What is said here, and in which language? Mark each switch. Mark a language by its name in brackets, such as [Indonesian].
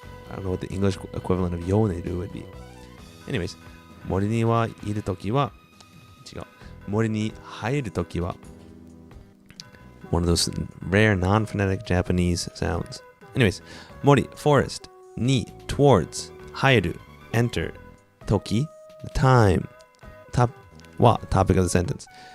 [English] I don't know what the English equivalent of yoneru would be. [Japanese] Anyways, 森にはいるときは違う。森に入るときは [English] one of those rare non-phonetic Japanese sounds. Anyways, mori, forest, ni, towards, hairu, enter, toki, the time, topic of the sentence.